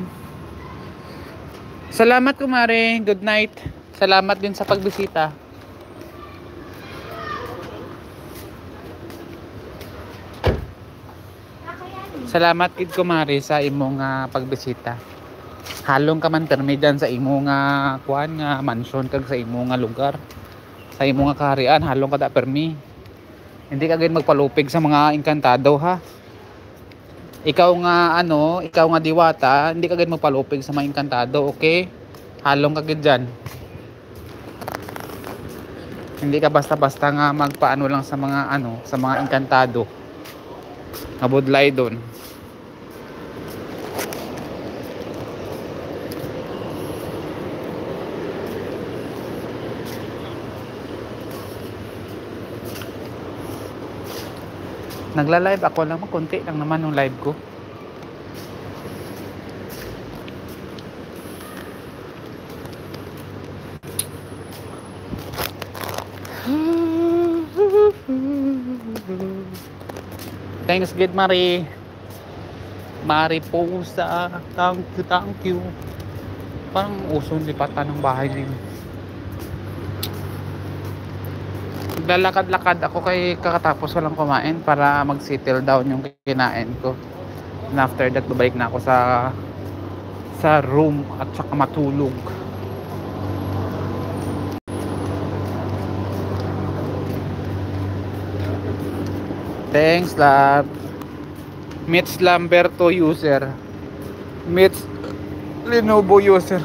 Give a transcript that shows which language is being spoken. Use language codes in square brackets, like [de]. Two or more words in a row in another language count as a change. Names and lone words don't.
[hil] Salamat kumare, [en] good night. [hil] Salamat din sa pagbisita. Salamat kid kumare sa imong pagbisita. Halong ka man permi dyan sa imong kuan nga mansion kag sa imong lugar. Sa imong kaharian halong ka da permi. Hindi ka gid magpalupig sa mga engkantado ha. Ikaw nga diwata, hindi ka gid magpalupig sa mga engkantado, okay? Halong ka gid dyan. Hindi ka basta-basta nga magpaano lang sa mga sa mga engkantado. Nabudlay doon. [tl] Nagla-live ako lang, konti lang naman yung live ko. [en] Thanks good Marie. Mariposa, thank you. [tl] Parang usong lipatan ng bahay niyo. Naglalakad-lakad ako kay kakatapos ko lang kumain para mag- [en] settle down [tl] yung kinain ko. [en] And after that, [tl] babalik na ako sa room at saka matulog. [en] Thanks, love. Mitch Lamberto user. Mitch Lenovo user.